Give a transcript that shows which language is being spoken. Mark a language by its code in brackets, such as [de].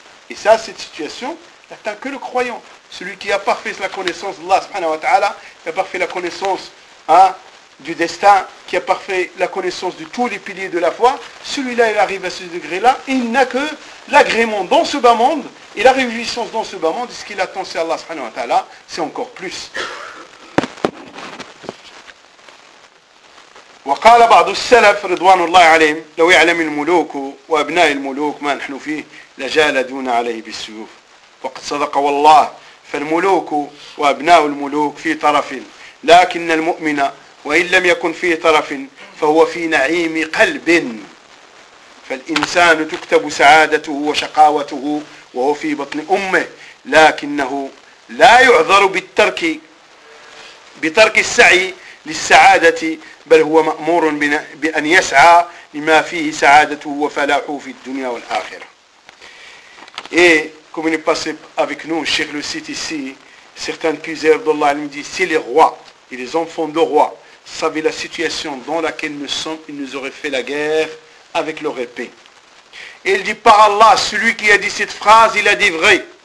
[fr] Et ça, cette situation n'atteint que le croyant. Celui qui a parfait la connaissance d'Allah subhanahu wa ta'ala, qui a parfait la connaissance du destin, qui a parfait la connaissance de tous les piliers de la foi, celui-là, il arrive à ce degré-là, et il n'a que l'agrément dans ce bas monde et la réjouissance dans ce bas monde, et ce qu'il attend, c'est Allah subhanahu wa ta'ala, c'est encore plus. [ar] وقال بعض السلف رضوان الله عليهم لو يعلم الملوك وابناء الملوك ما نحن فيه لجالدونا عليه بالسيوف وقد صدق والله فالملوك وابناء الملوك في طرف لكن المؤمن وان لم يكن في طرف فهو في نعيم قلب فالانسان تكتب سعادته وشقاوته وهو في بطن امه لكنه لا يعذر بترك السعي للسعادة بل هو مأمور بأن يسعى لما فيه سعادته وفلاحه في الدنيا والآخرة. [fr] Et comme il est passé avec nous, Cheikh le cite ici, certains puissants d'Allah, il me dit, si les rois et les enfants de rois savaient la situation dans laquelle nous sommes, ils nous auraient fait la guerre avec leur épée. Et il dit, par Allah, celui qui a dit cette phrase, il a dit vrai.